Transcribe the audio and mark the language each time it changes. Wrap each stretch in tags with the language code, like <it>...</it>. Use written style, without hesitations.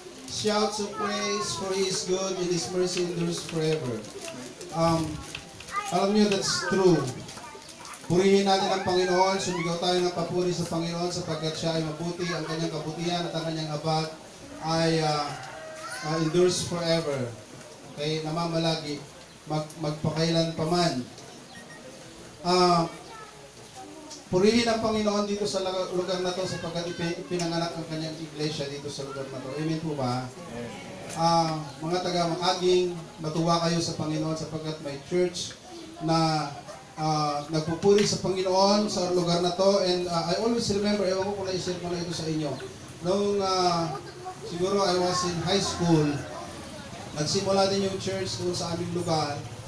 <en>Shouts of praise, for He is good, and His mercy endures forever.</en> <tl>Alam nyo,</tl> <en>that's true.</en> <tl>Purihin natin ang Panginoon, sumigaw tayo ng papuri sa Panginoon sapagkat siya ay mabuti, ang kanyang kabutihan at ang kanyang habag ay</tl> <en>endures forever.</en> <tl>Okay, namamalagi, magpakailan paman. Purihin ang Panginoon dito sa lugar na to sapagkat ipinanganak ang kanyang iglesia dito sa lugar na to. Amen po ba? Mga taga-Makaging, matuwa kayo sa Panginoon sapagkat may church na nagpupuri sa Panginoon sa lugar na to.</tl> <en>And I always remember,</en> <tl>ewan ko kung na-share ko na ito sa inyo. Noong siguro</tl> <en>I was in high school,</en> <tl>nagsimula din yung church doon sa aming lugar.</tl>